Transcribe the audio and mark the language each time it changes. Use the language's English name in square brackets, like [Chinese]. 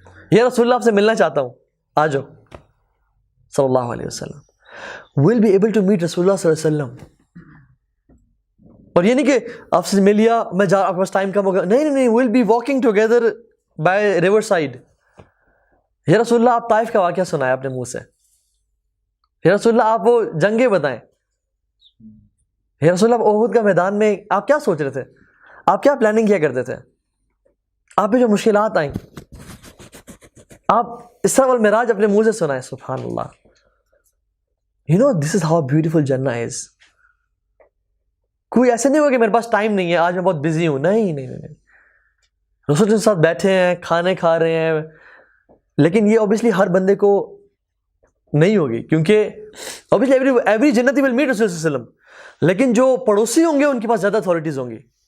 [Urdu] یا رسول اللہ آپ سے ملنا چاہتا ہوں, آ جاؤ صلی اللہ علیہ وسلم. [English] We'll be able to meet رسول اللہ صلی اللہ علیہ وسلم. [Urdu] اور یہ نہیں کہ آپ سے مل لیا میں جا, آپ کے پاس ٹائم کم ہوگا. نہیں نہیں, [English] we'll be walking together by river side. [Urdu] یا رسول اللہ آپ طائف کا واقعہ سنائے اپنے منہ سے. یا رسول اللہ آپ وہ جنگیں بتائیں. یا رسول اللہ احد کا میدان میں آپ کیا سوچ رہے تھے, آپ کیا پلاننگ کیا کرتے تھے, آپ پہ جو مشکلات آئیں آپ اسراء والمعراج اپنے منہ سے سنائیں. سبحان اللہ. [English] You know this is how beautiful Jannah is. [Urdu] کوئی ایسے نہیں ہوگا کہ میرے پاس ٹائم نہیں ہے, آج میں بہت بزی ہوں. نہیں نہیں نہیں, رسول کے ساتھ بیٹھے ہیں, کھانے کھا رہے ہیں. لیکن یہ اوبیسلی ہر بندے کو نہیں ہوگی, کیونکہ اوبیسلی [English] every جنتی will meet [Urdu] رسول صلی اللہ علیہ وسلم. لیکن جو پڑوسی ہوں گے ان کے پاس زیادہ اتھارٹیز ہوں گی.